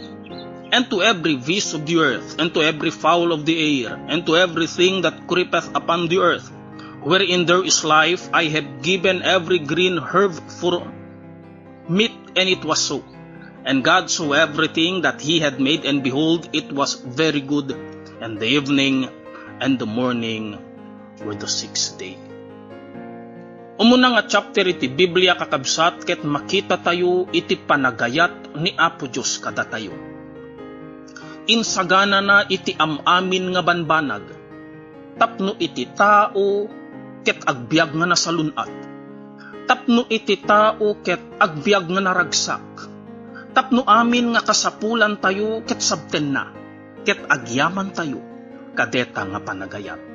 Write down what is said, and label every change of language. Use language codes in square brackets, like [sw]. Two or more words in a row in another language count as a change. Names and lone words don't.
[en] And to every beast of the earth, and to every fowl of the air, and to everything that creepeth upon the earth, wherein there is life, I have given every green herb for meat, and it was so. And God saw everything that he had made, and behold, it was very good. And the evening and the morning were the sixth day. [ilo] Umuna nga chapter iti Biblia kakabsat ket makita tayo iti panagayat ni Apo Diyos kada tayo. Insagana na iti amamin nga banbanag, tapno iti tao ket agbyag nga nasalunat, tapno iti tao ket agbyag nga naragsak, tapno amin nga kasapulan tayo ket sabten na, ket agyaman tayo kadeta nga panagayat.